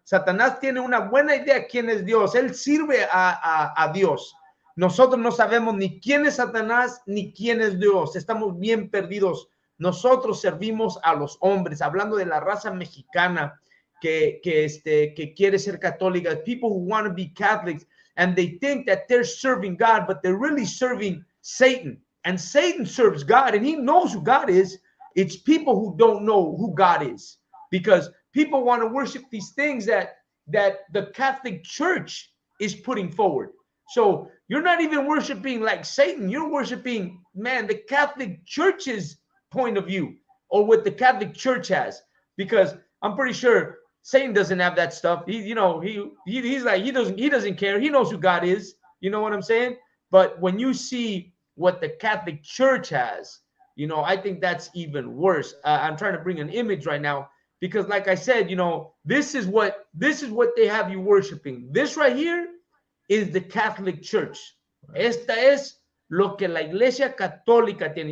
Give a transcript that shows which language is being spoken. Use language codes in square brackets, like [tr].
[es] Satanás tiene una buena idea quién es Dios. Él sirve a Dios. Nosotros no sabemos ni quién es Satanás ni quién es Dios. Estamos bien perdidos. Nosotros servimos a los hombres, hablando de la raza mexicana que quiere ser católica. [en] People who want to be Catholics, and they think that they're serving God, but they're really serving Satan. And Satan serves God, and he knows who God is. It's people who don't know who God is, because people want to worship these things that the Catholic Church is putting forward. So you're not even worshiping like Satan. You're worshiping, man, the Catholic Church's point of view, or what the Catholic Church has. Because I'm pretty sure Satan doesn't have that stuff. He's like, he doesn't care. He knows who God is. You know what I'm saying? But when you see what the Catholic Church has, I think that's even worse. I'm trying to bring an image right now because, like I said, this is what they have you worshiping. This right here is the Catholic Church. [es] Esta es lo que la Iglesia Católica tiene.